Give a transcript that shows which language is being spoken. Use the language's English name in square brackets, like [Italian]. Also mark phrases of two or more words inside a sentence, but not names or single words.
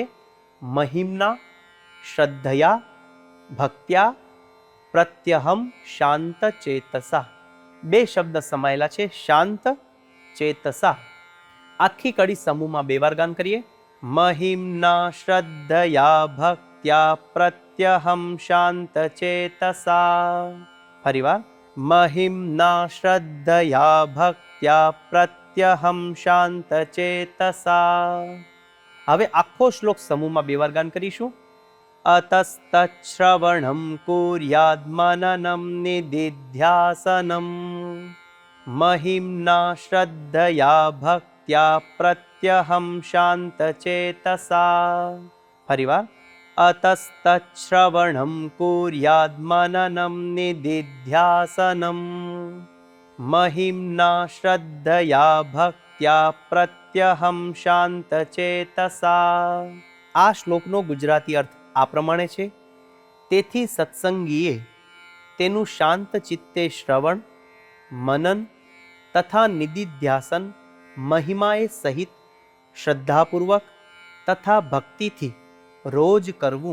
[Sanskrit] महिम्ना श्रद्धया भक्त्या प्रत्यहं शान्तचेतसा. [Gujarati] બે શબ્દ સમાયેલા છે, [Sanskrit] शान्त चेतसा. [Gujarati] આખી કડી સમૂહમાં બે વાર ગાન કરીએ. [Sanskrit] महिम्ना श्रद्धया भक्त्या प्रत्यहं शान्तचेतसा. [Gujarati] ફરીવાર, [Sanskrit] महिम्ना श्रद्धया भक्त्या प्रत्यहं शान्तचेतसा. [Gujarati] હવે આખો શ્લોક સમૂહમાં બે વાર ગાન કરીશું. [Sanskrit] अतस्तच्छ्रवणं कुर्याद् मननं निदिध्यासनम् महिम्ना श्रद्धया भक्त्या प्रत्यहं शान्तचेतसा. [Gujarati] ફરીવાર. [Sanskrit] अतस्तच्छ्रवणं कुर्याद् मननं निदिध्यासनं महिम्ना श्रद्धया भक्त्या प्रत्यहं शान्तचेतसा. [Gujarati] આ શ્લોકનો ગુજરાતી અર્થ આ પ્રમાણે છે. તેથી સત્સંગીએ તેનું શાંત ચિત્તે શ્રવણ, મનન તથા નિદિધ્યાસન મહિમાએ સહિત શ્રદ્ધાપૂર્વક તથા ભક્તિથી રોજ કરવું.